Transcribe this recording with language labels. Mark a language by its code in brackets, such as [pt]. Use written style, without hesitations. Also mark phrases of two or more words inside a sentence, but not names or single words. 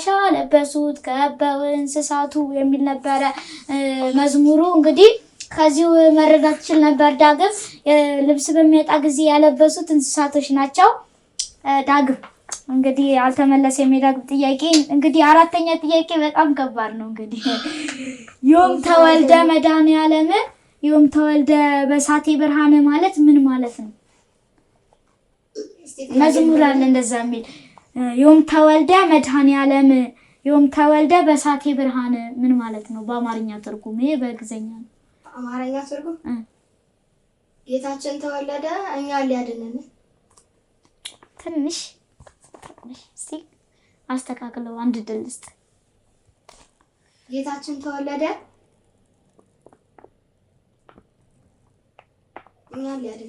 [am] አለበሱት ከበው እንስሳቱ የሚል ነበረ መዝሙሩ። እንግዲህ ከዚሁ መረዳት ትችል ነበር። ዳግም ልብስ በሚያጣ ጊዜ ያለበሱት እንስሳቶች ናቸው። ዳግም እንግዲህ አልተመለሰም የዳግም ጥያቄ። እንግዲህ አራተኛ ጥያቄ በጣም ከባድ ነው። እንግዲህ [gez] ዮም ተወልደ መድኃኔዓለም ዮም ተወልደ በሳቴ ብርሃን [am] ማለት ምን ማለት ነው? መዝሙር አለ እንደዛ የሚል [gez] ዮም ተወልደ መድኃኔዓለም ዮም ተወልደ በሳቴ ብርሃን [am] ምን ማለት ነው? በአማርኛ ትርጉም ይሄ በግዕዝኛ ነው። አማርኛ ትርጉም ጌታችን ተወለደ እኛን ሊያድነን። ትንሽ እስቲ አስተካክለው አንድ ድል እስቲ። ጌታችን ተወለደ እኛን ሊያድነን።